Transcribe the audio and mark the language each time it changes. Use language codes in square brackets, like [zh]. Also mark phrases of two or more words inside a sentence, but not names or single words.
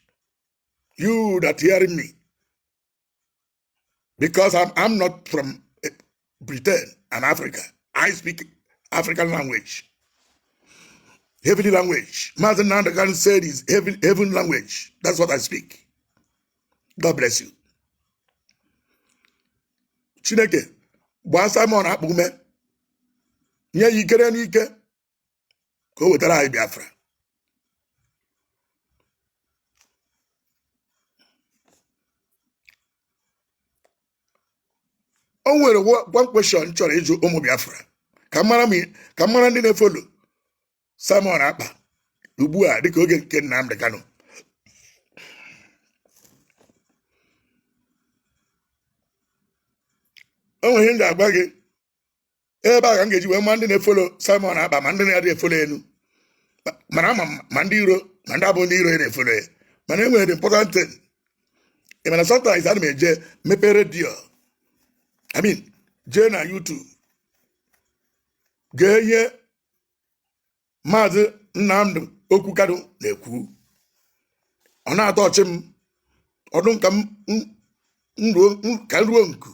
[en] You that hearing me, because I'm not from Britain and Africa. I speak African language. Heavenly language. Mazi Nnamdi Kanu said is heaven language. That's what I speak. God bless you. [ig] Chineke, gba Simon akpume, nye yikere n'ike, ka o wetara anyị Biafra. O nwere [en] one question [ig] chọrọ ịjụ ụmụ Biafra. Ka mara ndị na-efolo Simon Akpa ugbu a dịka oge nke Nnamdi Kanu. O nwere ihe m ga-agwa gị ebe a ka m ga-eji wee ma ndị na-efolo Simon Akpa ma ndị na-adị efolo elu. Mana ama ma ndị iro ma ndị abụ ndị iro na-efolo ya. Mana e nwere [en] the important thing. [ig] Ị mana sometimes ana m eje mepe redio. Jee na YouTube. Gee ihe Mazi Nnamdi Okwu Kanu na-ekwu. Ọ na-atọ ọchị m. Ọdụ ka ruo nku.